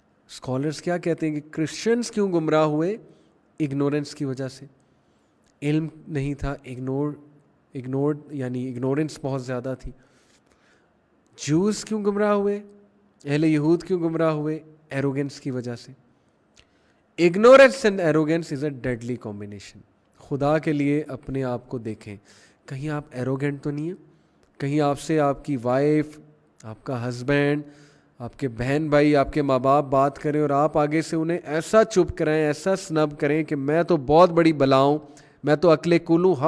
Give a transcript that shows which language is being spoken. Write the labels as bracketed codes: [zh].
[ur] Scholars کیا کہتے ہیں کہ کرسچنس کیوں گمراہ ہوئے؟ اگنورنس کی وجہ سے. علم نہیں تھا, اگنورڈ یعنی اگنورنس بہت زیادہ تھی. جوز کیوں گمراہ ہوئے؟ اہل یہود کیوں گمراہ ہوئے؟ ایروگنس کی وجہ سے. [en] Ignorance and arrogance is a deadly combination. [ur] خدا کے لیے اپنے آپ کو دیکھیں, کہیں آپ ایروگنٹ تو نہیں ہیں؟ کہیں آپ سے آپ کی وائف, آپ کا ہسبینڈ, آپ کے بہن بھائی, آپ کے ماں باپ بات کریں اور آپ آگے سے انہیں ایسا چپ کرائیں, ایسا سنب کریں کہ میں تو بہت بڑی بلا ہوں, میں تو عقل کل ہوں.